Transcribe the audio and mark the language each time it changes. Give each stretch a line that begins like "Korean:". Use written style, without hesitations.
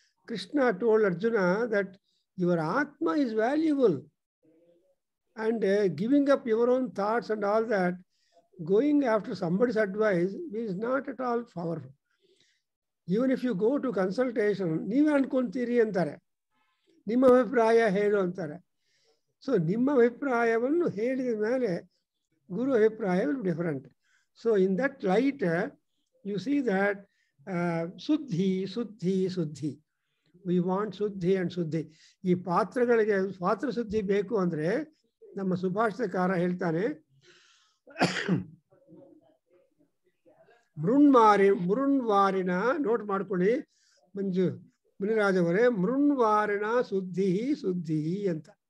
English: Krishna told Arjuna that your Atma is valuable. And giving up your own thoughts and all that, going after somebody's advice is not at all powerful. Even if you go to consultation,
Kannada: ನೀವೇ ಅನ್ಕೊಂತೀರಿ ಅಂತಾರೆ. ನಿಮ್ಮ ಅಭಿಪ್ರಾಯ ಹೇಳು ಅಂತಾರೆ. So ನಿಮ್ಮ ಅಭಿಪ್ರಾಯವನ್ನು ಹೇಳಿದ ಮೇಲೆ Guru ಅಭಿಪ್ರಾಯ
English: will be different. So in that light, you see that Suddhi. We want shuddhi and shuddhi.
Kannada: ಈ ಪಾತ್ರಗಳಿಗೆ ಪಾತ್ರ ಶುದ್ಧಿ ಬೇಕು ಅಂದರೆ ನಮ್ಮ ಸುಭಾಷಿತಕಾರ ಹೇಳ್ತಾನೆ, ಮೃಣ್ವಾರಿನ ನೋಟ್ ಮಾಡ್ಕೊಳ್ಳಿ ಮುನಿರಾಜ್ ಅವರೇ, ಮೃಣ್ವಾರಿನ ಶುದ್ಧಿ ಅಂತ.